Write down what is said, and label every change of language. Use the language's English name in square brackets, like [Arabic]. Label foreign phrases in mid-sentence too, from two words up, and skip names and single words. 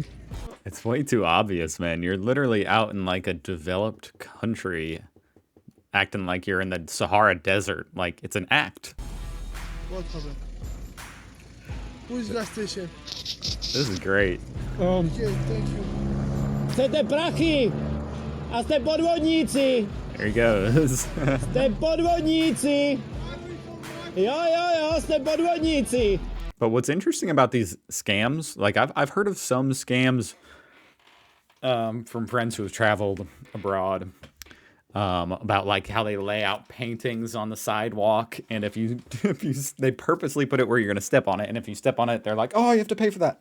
[English] It's way too obvious, man. You're literally out in like a developed country acting like you're in the Sahara Desert. Like, it's an act. What problem? Who's gas station? This is great. Okay, thank you. [Slovak] Chcete prachy? A ste podvodníci? [English] There he goes. [Slovak] Ste podvodníci? Jo, ste podvodníci. [English] But what's interesting about these scams, like I've heard of some scams from friends who have traveled abroad, about like how they lay out paintings on the sidewalk, and if they purposely put it where you're gonna step on it, and if you step on it, they're like, oh, you have to pay for that.